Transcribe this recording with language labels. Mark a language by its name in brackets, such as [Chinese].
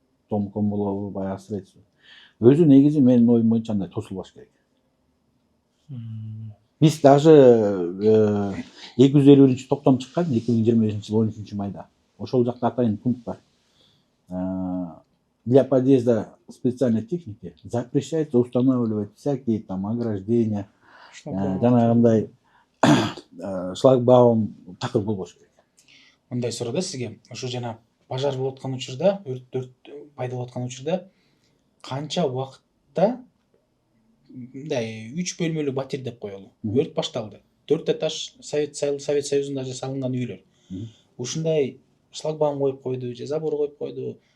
[Kyrgyz] Томком болобу, баягы строительство. Өзү негизи менин оюм боюнча андай тосулбаш керек. Биз даже 251 токтом чыккан 2025 жыл 13 майда. Ошол жакта атайын пункт бар. [Russian] Для подъезда специальной техники запрещается устанавливать всякие там ограждения, [Kyrgyz] жанагындай шлагбаум такыр болбош керек. Мындай суроо да сизге. Ошо жана пожар болуп аткан учурда, өрт пайда болуп аткан учурда канча убакытта мындай 3 бөлмөлүү батир деп коелу. Өрт башталды. 4 этаж Совет Союзунда салынган үйлөр. Ушундай шлагбаум коюп койду, же забор коюп койду.